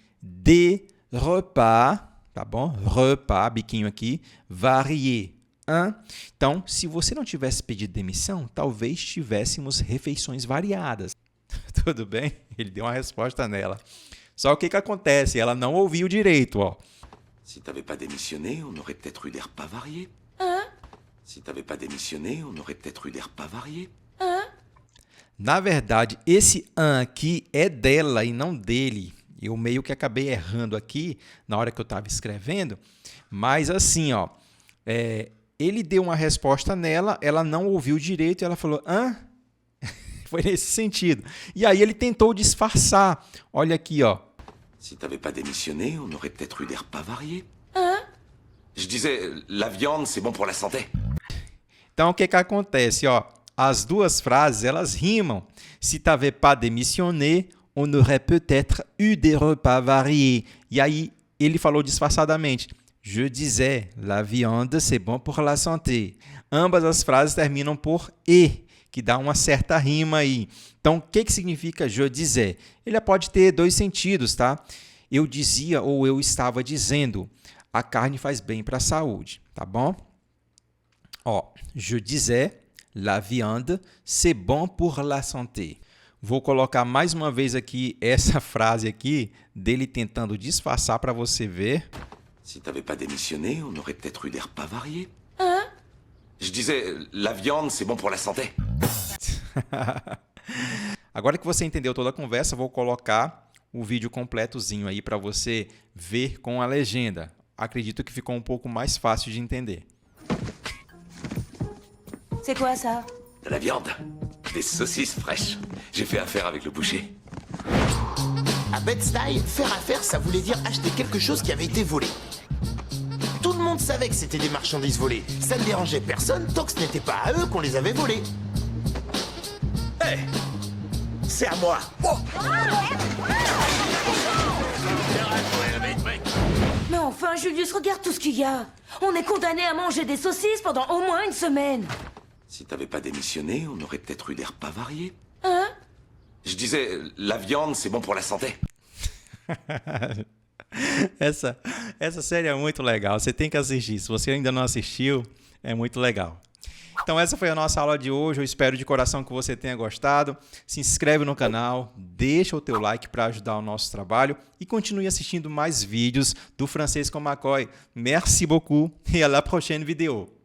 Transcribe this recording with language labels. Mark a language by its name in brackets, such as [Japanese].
[French] Des repas. [Portuguese] Tá bom? [French] Repas, [Portuguese] biquinho aqui. [French] Varié. Hein? [Portuguese] Então, se você não tivesse pedido demissão, talvez tivéssemos refeições variadas. Tudo bem? Ele deu uma resposta nela. Só o que acontece? Ela não ouviu direito, ó. [French] Si t'avais pas démissionné, on aurait peut-être eu des repas variés. Hein? Si t'avais pas démissionné, on aurait peut-être eu des repas variés. Hein? [Portuguese] Na verdade, esse aqui é dela e não dele. Eu meio que acabei errando aqui na hora que eu estava escrevendo. Mas assim, ó, ele deu uma resposta nela, ela não ouviu direito e ela falou, hã? Foi nesse sentido. E aí ele tentou disfarçar. Olha aqui, ó. [French] Si t'avais pas démissionné, on aurait peut-être eu des repas variés. Hein? Je disais, la viande, c'est bon pour la santé. [Portuguese] Então, o que acontece? Ó, as duas frases, elas rimam. [French] Si t'avais pas démissionné, on aurait peut-être eu des repas variés. [Portuguese] E aí, ele falou disfarçadamente. [French] Je disais, la viande, c'est bon pour la santé. [Portuguese] Ambas as frases terminam por e, que dá uma certa rima aí. Então, o que significa [French] je disais? [Portuguese] Ele pode ter dois sentidos, tá? Eu dizia ou eu estava dizendo. A carne faz bem para a saúde, tá bom? [French] Ó, je disais, la viande, c'est bon pour la santé. [Portuguese] Vou colocar mais uma vez aqui essa frase aqui dele tentando disfarçar para você ver. [French] Si t'avais pas démissionné, on aurait peut-être eu des repas variés. Hein? Je disais, la viande, c'est bon pour la santé. [Portuguese] Agora que você entendeu toda a conversa, vou colocar o vídeo completozinho aí para você ver com a legenda. Acredito que ficou um pouco mais fácil de entender. [French] C'est quoi ça? De la viande. Des saucisses fraîches. J'ai fait affaire avec le boucher. À Bed-Stuy, faire affaire, ça voulait dire acheter quelque chose qui avait été volé. Tout le monde savait que c'était des marchandises volées. Ça ne dérangeait personne tant que ce n'était pas à eux qu'on les avait volées. Hé, c'est à moi. Oh. Mais enfin, Julius, regarde tout ce qu'il y a. On est condamné à manger des saucisses pendant au moins une semaine. Si t'avais pas démissionné, on aurait peut-être eu des repas variés. Hein? Je disais, la viande, c'est bon pour la santé. [Portuguese] Essa série é muito legal. Você tem que assistir. Se você ainda não assistiu, é muito legal. Então essa foi a nossa aula de hoje. Eu espero de coração que você tenha gostado. Se inscreve no canal, deixa o teu like para ajudar o nosso trabalho e continue assistindo mais vídeos do Francês com McCoy. [French] Merci beaucoup et à la prochaine vidéo.